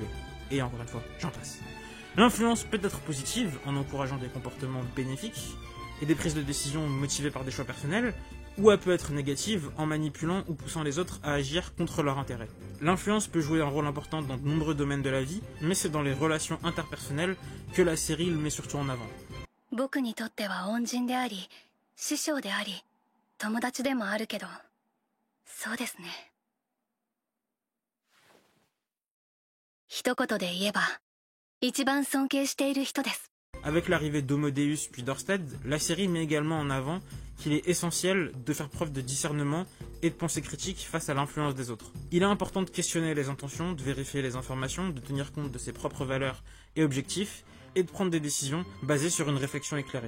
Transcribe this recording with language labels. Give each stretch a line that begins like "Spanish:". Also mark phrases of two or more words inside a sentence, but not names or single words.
French: Et encore une fois, j'en passe. L'influence peut être positive, en encourageant des comportements bénéfiques, et des prises de décision motivées par des choix personnels, ou elle peut être négative en manipulant ou poussant les autres à agir contre leur intérêt. L'influence peut jouer un rôle important dans de nombreux domaines de la vie, mais c'est dans les relations interpersonnelles que la série le met surtout en avant.
Japanese: 僕にとっては恩人であり、師匠であり、友達でもあるけど、そうですね。一言で言えば、一番尊敬している人です。
French: Avec l'arrivée d'Homodeus puis d'Orsted, la série met également en avant qu'il est essentiel de faire preuve de discernement et de pensée critique face à l'influence des autres. Il est important de questionner les intentions, de vérifier les informations, de tenir compte de ses propres valeurs et objectifs, et de prendre des décisions basées sur une réflexion éclairée.